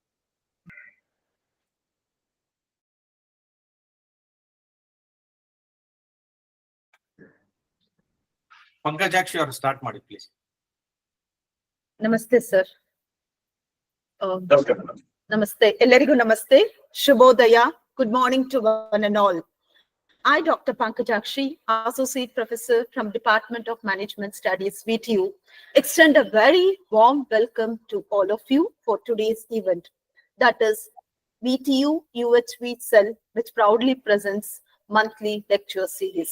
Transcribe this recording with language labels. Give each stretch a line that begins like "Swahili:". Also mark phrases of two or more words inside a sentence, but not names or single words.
Kannada: ಪಂಕಜಾಕ್ಷಿ ಅವರು ಸ್ಟಾರ್ಟ್ ಮಾಡಿ ಪ್ಲೀಸ್.
English: Namaste sir.
Kannada: ನಮಸ್ಕಾರ ಮೇಡಮ್. ನಮಸ್ತೆ. ಎಲ್ಲರಿಗೂ ನಮಸ್ತೆ. ಶುಭೋದಯ.
English: Good morning to one and all. I, Dr. Pankajakshi, Associate Professor from Department of Management Studies, VTU, extend a very warm welcome to all of you for today's event. That is VTU UHV Cell, which proudly presents monthly lecture series.